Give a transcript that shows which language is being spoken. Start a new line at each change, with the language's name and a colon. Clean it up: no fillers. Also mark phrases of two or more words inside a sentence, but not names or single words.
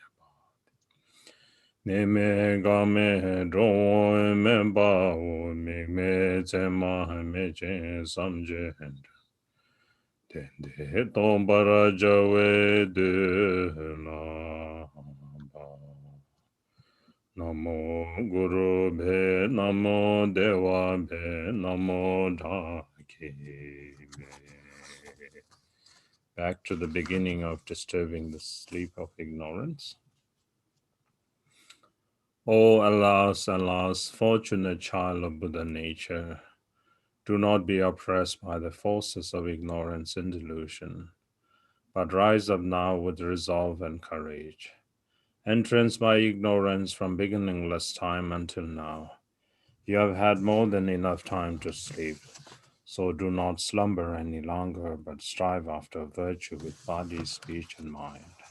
Sanskrit: neme game dron memba o me tsema mechen samjen Tende tombara jawe de la ba. नमो गुरु भे, नमो देव भे, नमो ढाकि भे.
English: Back to the beginning of disturbing the sleep of ignorance. O alas, alas, fortunate child of Buddha nature, do not be oppressed by the forces of ignorance and delusion, but rise up now with resolve and courage. Entranced by ignorance from beginningless time until now, you have had more than enough time to sleep, so do not slumber any longer, but strive after virtue with body, speech, and mind.